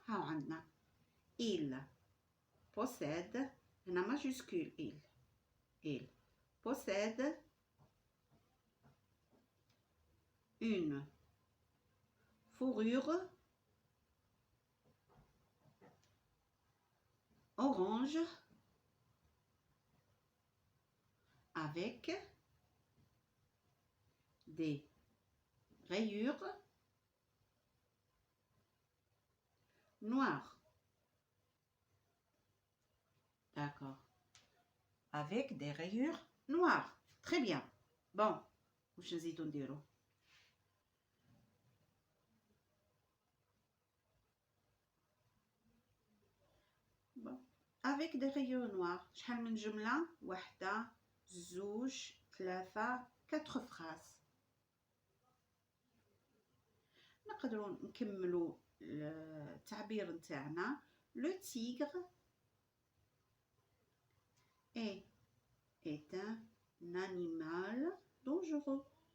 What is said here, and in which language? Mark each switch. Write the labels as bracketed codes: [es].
[ar] ها عندنا [fr] il possède هنا majuscule il possède une fourrure orange avec des rayures noires. D'accord. Avec des rayures noires. Très bien. [ar] Bon, واش نزيدو نديرو؟ Bon. [fr] Avec des rayures noirs. [ar] شحال من جملة؟ واحدة، زوج، ثلاثة، 4 phrases. نقدروا نكملوا التعبير نتاعنا. [fr] Le tigre est un animal dangereux.